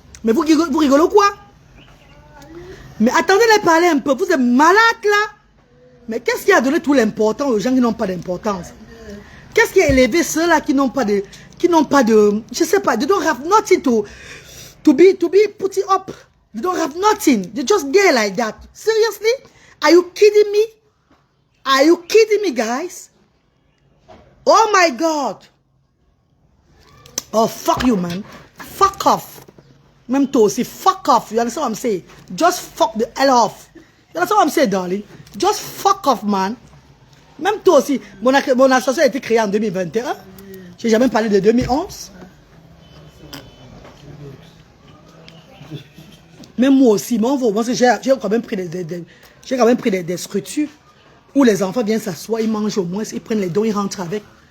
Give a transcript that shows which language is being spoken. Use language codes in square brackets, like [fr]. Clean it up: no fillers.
[fr] Mais vous rigolez quoi? Mais attendez-les parler un peu. Vous êtes malade là. Mais qu'est-ce qui a donné tout l'important aux gens qui n'ont pas d'importance? Qu'est-ce qui a élevé ceux-là qui n'ont pas de... Je sais pas. [en] They don't have nothing to be put it up. They don't have nothing. They just get like that. Seriously? Are you kidding me? Are you kidding me, guys? Oh my God. Oh, fuck you, man. Fuck off. [fr] Même toi aussi, [en] fuck off. You understand what I'm saying? Just fuck the hell off. You understand what I'm saying, darling? Just fuck off, man. [fr] Même toi aussi, mon association a été créée en 2021. J'ai jamais parlé de 2011. Même moi aussi, moi j'ai quand même pris des structures où les enfants viennent s'asseoir, ils mangent au moins, ils prennent les dons, ils rentrent avec.